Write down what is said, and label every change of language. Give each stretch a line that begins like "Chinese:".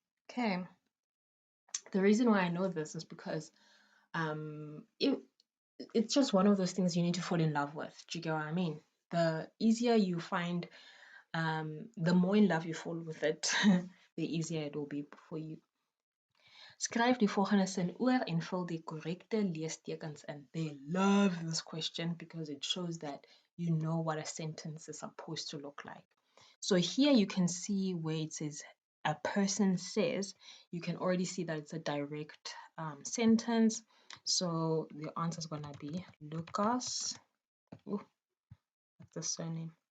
English: Okay. The reason why I know this is because it's just one of those things you need to fall in love with. Do you get what I mean? the easier you find, the more in love you fall with it, the easier it will be for you.
Afrikaans: Skryf die volgende sin oor en vul die korrekte leestekens in.
English: They love this question because it shows that you know what a sentence is supposed to look like. So here you can see where it says a person says, you can already see that it's a direct sentence. So the answer is going to be Lucas, what's the surname?